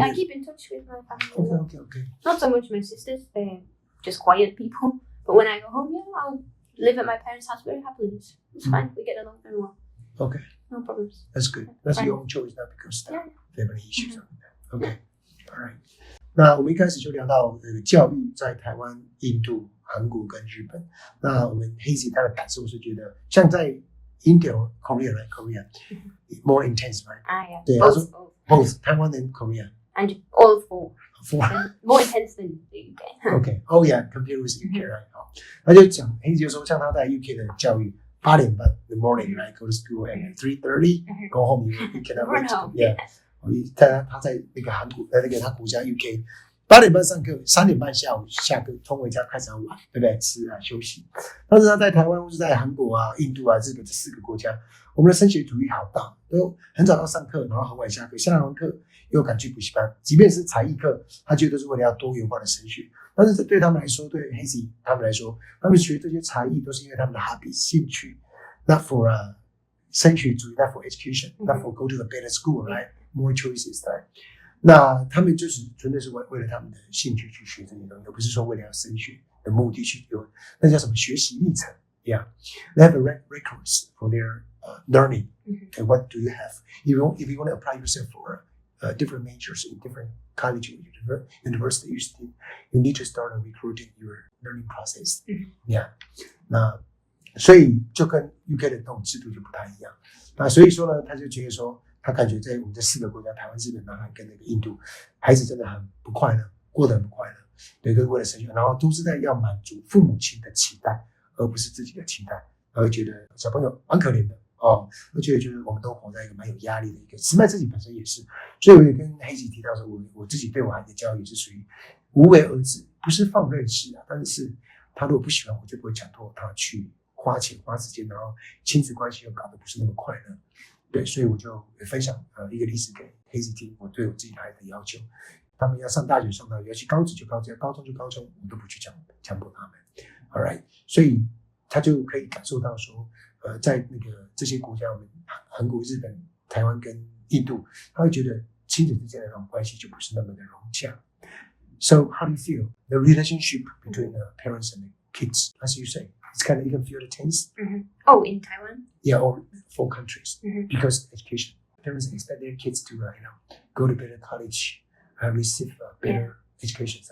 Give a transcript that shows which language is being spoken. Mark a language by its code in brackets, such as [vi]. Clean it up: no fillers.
[en] I keep in touch with my family. Okay. Not so much my sisters. They're just quiet people. But when I go home, I'll live at my parents' house very happily. It's fine. We get along very well. Okay. No problems. That's good. That's your own choice, not because of family issues. Okay. All right. [zh] 那我们一开始就聊到教育在台湾、印度、韩国跟日本。那我们 Hazie 她的感受是觉得，像在 [en] India or Korea, right? Korea more intense, right? Yeah. [zh] 对，他说 [en] both Taiwan and Korea. And all four. More intense than the UK. Okay. Oh yeah, compared with UK, right? [zh] 好，他就讲 Hazie 就说，像他在 UK 的教育，8点半 [en] in the morning, right? Go to school and 3:30 go home. You cannot wait. Yeah. [zh] 他在那个韩国那个他国家 UK 8点半上课，3点半下午下课，冲回家开始要玩，对不对？吃啊休息。但是他在台湾或是在韩国啊、印度啊、日本这4个国家，我们的升学主义好大，都很早要上课，然后很晚下课，下完课又赶去补习班。即便是才艺课，他觉得是为了要多元化的升学。但是对他们来说，对 Hazie 他们来说，他们学这些才艺都是因为他们的 hobby 兴趣 ， [en] not for [zh] 升学主义 ， [en] not for education，not for go to the better school，right？More choices, right? [zh] 那他们就是纯粹是为了他们的兴趣去学这些东西，而不是说为了要升学的目的去有那叫什么学习历程 ？ [en] Yeah, they have a records for their learning. And what do you have? If you want to apply yourself for different majors in different college or university, you need to start recruiting your learning process. [zh] Yeah, 那所以就跟 UK 的那种制度就不太一样。那所以说呢，他就觉得说。他感觉在我们这4个国家，台湾、日本、南韩跟那个印度，孩子真的很不快乐，过得很不快乐，对，都是为了升学，然后都是在要满足父母亲的期待，而不是自己的期待，而觉得小朋友蛮可怜的哦，而且觉得我们都活在一个蛮有压力的一个，史麦自己本身也是，所以我也跟Hazie提到说，我自己对我孩子的教育是属于无为而治，不是放任式啊，但是他如果不喜欢，我就不会强迫他去花钱花时间，然后亲子关系又搞得不是那么快乐。对，所以我就分享一个例子给Hazie听，我对我自己的孩子的要求，他们要上大学上大学，要去高职就高职，要高中就高中，我都不去强迫他们 ， [en] all right， [zh] 所以他就可以感受到说，在那个这些国家，我们韩国、日本、台湾跟印度，他会觉得亲子之间的那种关系就不是那么的融洽。 [en] So how do you feel the relationship between the parents and the kids, as you say? It's kind of, you can feel the tense. Oh, in Taiwan? Yeah, or 4 countries. Because education. Parents expect their kids to, go to better college, receive better education.